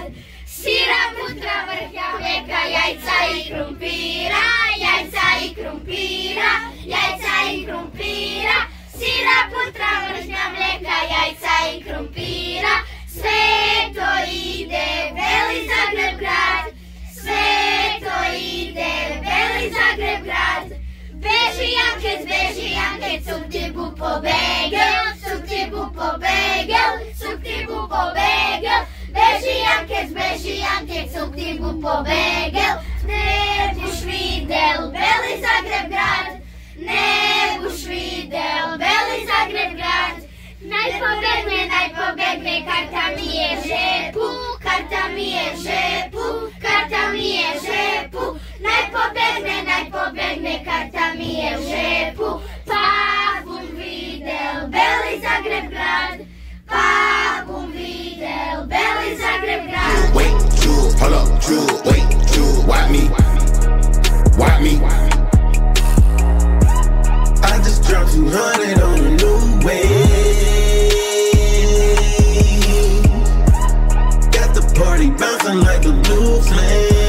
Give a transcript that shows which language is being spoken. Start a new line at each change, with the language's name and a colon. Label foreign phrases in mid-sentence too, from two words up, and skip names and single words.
Croatian: Sira, putra, vrhnja, mlijeka, jajca i krumpira, jajca i krumpira, jajca i krumpira. Sira, putra, vrhnja, mlijeka, jajca i krumpira. Sve to ide Beli Zagreb grad, sve to ide Beli Zagreb grad. Beži Janke, cuk ti bu pobegel, cuk ti bu pobegel, cuk ti bu pobegel. Beži Janke, cuk ti bu pobegel. Ne buš videl Beli Zagreb grad, ne buš videl Beli Zagreb grad. Najpobegne, karta mi je žepu, karta mi je žepu, karta mi je žepu. Najpobegne, karta mi je žepu. Pa bum videl Beli Zagreb grad, pa bum videl Beli Zagreb grad.
English: Wait, drool, hold up, drool, wait, drool. Watch me, watch me. I just dropped 200 on a new wave. Got the party bouncing like a blue flame.